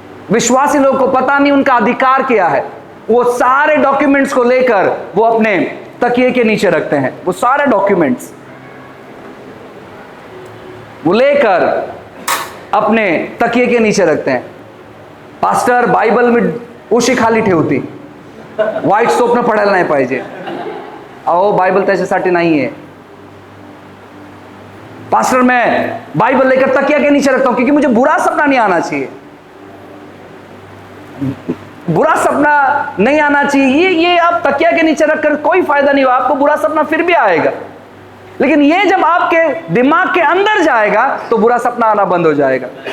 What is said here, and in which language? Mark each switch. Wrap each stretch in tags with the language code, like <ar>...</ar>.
<hi>विश्वासी लोग को पता नहीं उनका अधिकार क्या है। वो सारे डॉक्यूमेंट्स को लेकर वो अपने तकिए के नीचे रखते हैं। वो सारे डॉक्यूमेंट्स वो लेकर अपने तकिए के नीचे रखते हैं।</hi> <mr>पास्टर बाइबल में उशी खाली ठेवती, वाईट स्वप्न पडायला नाही पाहिजे, अहो बाइबल त्याच्यासाठी नाही है।</mr> <hi>पास्टर मैं बाइबल लेकर तकिया के नीचे रखता हूं क्योंकि मुझे बुरा सपना नहीं आना चाहिए, बुरा सपना नहीं आना चाहिए। ये आप तकिया के नीचे रखकर कोई फायदा नहीं होगा, आपको बुरा सपना फिर भी आएगा, लेकिन ये जब आपके दिमाग के अंदर जाएगा तो बुरा सपना आना बंद हो जाएगा।</hi>